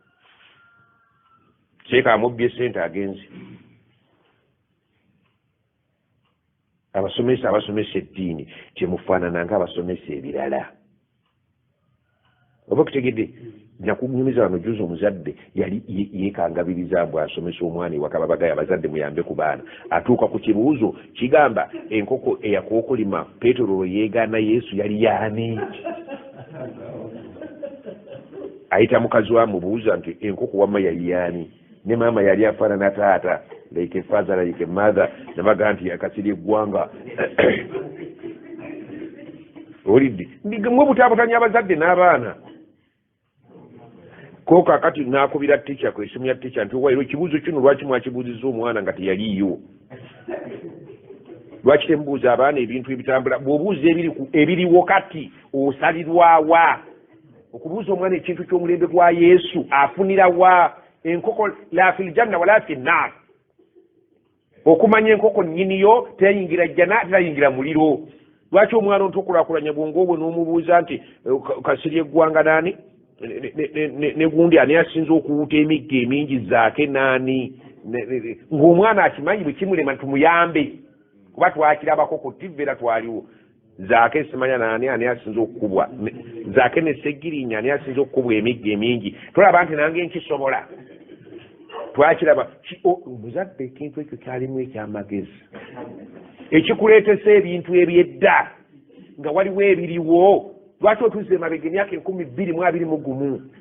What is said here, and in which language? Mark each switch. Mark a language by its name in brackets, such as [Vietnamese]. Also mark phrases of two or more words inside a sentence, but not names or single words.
[Ganda] seeka amubbye ssente agenzi abasomesa eddiini kyemufaanana nga abasomesa ebirala oba kutegedde nakunyumiza wano juzi omuzadde yali yeekangabiriza mbw asomesa omwana ewaka babagaya abazadde muyambe ku baana atuuka ku kibuuzo kigamba enkoko eyakookolima Peetero yeegaana Yesu yali yaani ayita mukazi wamubuuza nti enkoko wamma yali yaani ne maama yali afaanana taata [English] like a father like a mother [Ganda] nabaga nti yakasira eggwanga olidde mwe butaabutanya abazadde n'abaana ko kakati nakubira ticha kwesimu ya ticha nti wairo kibuuzo kino lwaki mwakibuuziza omwana nga teyaliyo lwaki tembuuza abaana ebintu ebitambula bw'obuuza ebiriwo kati osalirwawa okubuuza omwana ekintu ky'omulembe gwa Yesu afunira wa enkoko [Arabic] لا في الجنة ولا في النار [Ganda] okumanya enkoko nnyiniyo teyingira jjana teyingira muliro lwaki omwana ontukulakulanya bwongo obwo n'omubuuza nti kasiri eggwanga naani ne gundi ani asinza okuwuta emigga emingi zaake naani ng'omwana akimanyi bwe kimulema tumuyambe kuba twakirabako ku TV era twaliwo zaake simanya naani ani asinza okukubwa zaake ne Seggirinya ani asinza okukubwa emigga emingi tolaba nti nange nkisobola twakiraba omuzadde ekintu ekyo kyalimu ekyamagezi ekikuleetesa ebintu ebyedda nga waliwo ebiriwo lwaki otuze emabega emyaka 2021